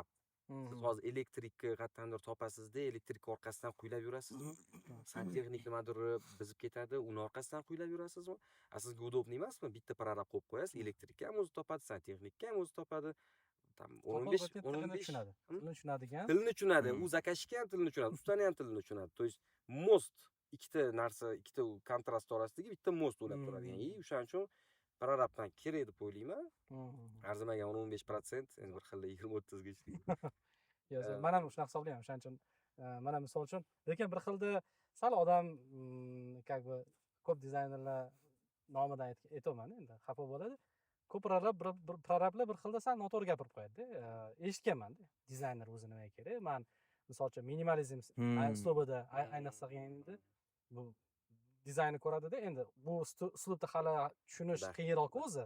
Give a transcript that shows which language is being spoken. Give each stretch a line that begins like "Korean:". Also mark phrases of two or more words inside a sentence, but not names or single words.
Uzbek: Siz hozir elektrikni qattandir topasizda, elektrik orqasidan quylab yurasizmi? Santexnik nimadir bizib ketadi, uni orqasidan quylab yurasizmi? Sizga udobniy emasmi? Bitta prorab qo'yib qo'yasiz, elektrikka ham o'zi topadi, santexnikka ham o'zi topadi. Tam 15 tushunadi. Tilni tushunadi. U zakazchikka ham tilni tushunadi, ustani ham tilni tushunadi.
Russian: То есть
Uzbek: most ikkita narsa, ikkita kontrast orasidagi bitta most o'ylab turadigan. O'shaning uchun prorabdan kerak deb o'ylayman. Arzimagan 15%, endi bir xilda 20-30 ga ishlaydi. Yo'q, men ham shunaqa hisoblayman. O'shaning uchun mana misol uchun, lekin bir xilda sal odam
Russian: как бы
Uzbek: ko'p dizaynerlar nomidan aytayman endi, xafa bo'ladi. Ko'p prorablar bir xilda sal noto'g'ri gapirib qo'yadi-da. Eshitganman-da. Dizayner o'zi nimaga kerak? Men misol uchun minimalizm uslubida ayniqsa endi bu dizaynni ko'radi-da, endi bu uslubda hali tushunish qiyinroq o'zi.